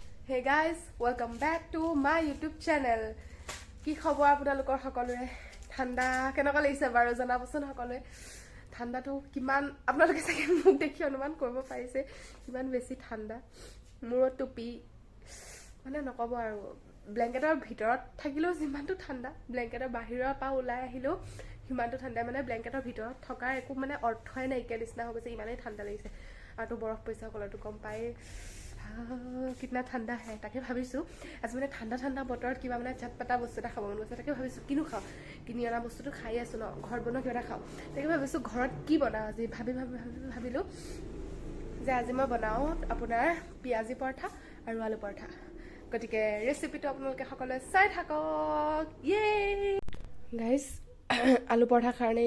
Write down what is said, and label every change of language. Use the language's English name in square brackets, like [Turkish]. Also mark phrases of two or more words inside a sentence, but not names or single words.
[English] Hey guys, welcome back to my YouTube channel. [Assamese] কি খবৰ আপোনালোকৰ সকলোৰে ঠাণ্ডা কেনেকুৱা লাগিছে বাৰু জনাবচোন সকলোৱে ঠাণ্ডাটো কিমান আপোনালোকে চাগে মোক দেখি অনুমান কৰিব পাৰিছে কিমান বেছি ঠাণ্ডা মূৰত টুপি মানে নকব আৰু ব্ল্যাঙ্কেটৰ ভিতৰত থাকিলেও যিমানটো ঠাণ্ডা ব্ল্যাঙ্কেটৰ বাহিৰৰ পৰা ওলাই আহিলেও সিমানটো ঠাণ্ডা মানে ব্ল্যাঙ্কেটৰ ভিতৰত থকাৰ একো মানে অৰ্থই নাইকিয়া নিচিনা হৈ গৈছে ইমানেই ঠাণ্ডা লাগিছে আৰু বৰফ পইচা কলৰটো কম পায় [Hindi] कितना ठंडा है [Assamese] তাকে ভাবিছো আজি মানে ঠাণ্ডা ঠাণ্ডা বতৰত কিবা মানে চটপটা বস্তু এটা খাব মন গৈছে তাকে ভাবিছো কিনো খাও কিনি আনা বস্তুটো খাই আছো ন ঘৰ বনোৱা কিবা খাও তাকে ভাবিছো ঘৰত কি বনাও আজি ভাবিলো যে আজি মই বনাও আপোনাৰ পিয়াজি পৰঠা আৰু আলু পৰঠা গটিকে ৰেচিপিটো আপোনালোকে সকলোৱে চাই থাকক [English] yeah guys [Assamese] আলু পৰঠা কাৰণে